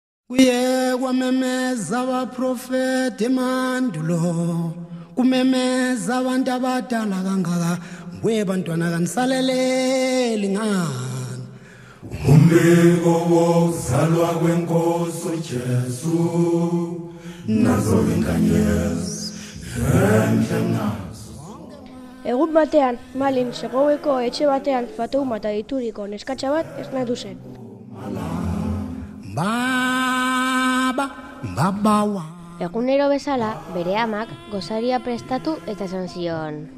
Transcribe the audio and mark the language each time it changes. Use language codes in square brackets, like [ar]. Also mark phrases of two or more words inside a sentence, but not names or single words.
[zu] Kuye kwamemeza abaprofeti emandulo, kumemeza abantu abadala kangaka, mbuye bantwana kanisaleleli ngani. Umbiko wokuzalwa kwenkosi uJesu, nazo inkanyezi enhle nazo. [eu] Egun batean, Malin Segoweko etxe batean Fatoumata deituriko neskatxa bat esnatu zen. Babawa. Egunero bezala, bere amak gozaria prestatu eta esan zion.